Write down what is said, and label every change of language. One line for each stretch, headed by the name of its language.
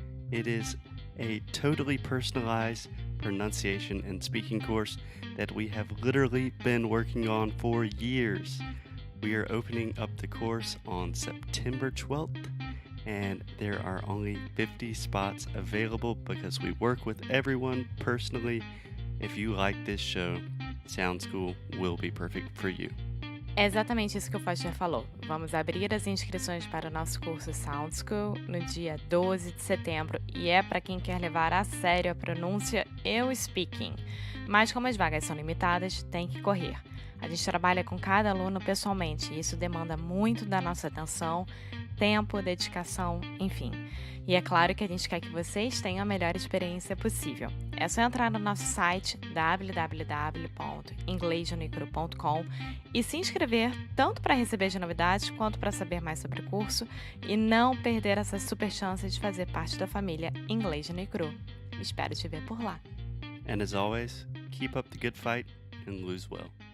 English: It is a totally personalized pronunciation and speaking course that we have literally been working on for years. We are opening up the course on September 12th, and there are only 50 spots available because we work with everyone personally. If you like this show, Sound School will be perfect for you.
Portuguese: É exatamente isso que o Foster falou. Vamos abrir as inscrições para o nosso curso Sound School no dia 12 de setembro e é para quem quer levar a sério a pronúncia e o speaking. Mas como as vagas são limitadas, tem que correr. A gente trabalha com cada aluno pessoalmente e isso demanda muito da nossa atenção, tempo, dedicação, enfim. E é claro que a gente quer que vocês tenham a melhor experiência possível. É só entrar no nosso site www.inglesjaneiro.com e se inscrever tanto para receber as novidades quanto para saber mais sobre o curso e não perder essa super chance de fazer parte da família Inglês Janeiro. Espero te ver por lá.
English: And as always, keep up the good fight and lose well.